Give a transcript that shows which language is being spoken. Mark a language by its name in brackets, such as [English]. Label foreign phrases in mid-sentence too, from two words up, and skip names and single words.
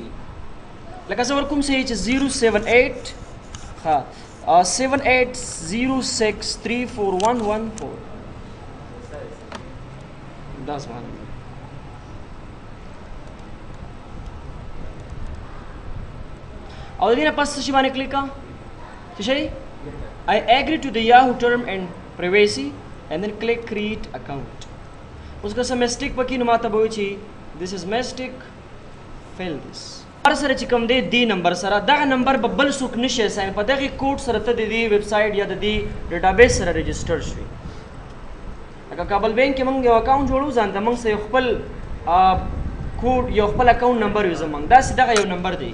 [Pashto] لکه زه ورکوم چې 078 7806341114 دا زما نمبر. او د دې نه پس څه شي باندې کلیک کړه؟ څه شی؟ [English] I agree to the Yahoo term and privacy and then click create account. [Pashto] اوس که څه مسټیک پکې نو ماته به وایي چې [English] this is mistake fail this. [Pashto] هر سره چې کوم دی دې نمبر سره دغه نمبر به بل څوک نشي اساین، په دغې کوډ سره ته د دې ویب سایټ یا د دې ډیټابیس سره رجسټر شوي. لکه کابل بینک کې موږ یو اکاونټ جوړو ځان ته موږ سره یو خپل کوډ یو خپل اکاونټ نمبر وي زموږ داسې دغه یو نمبر دی.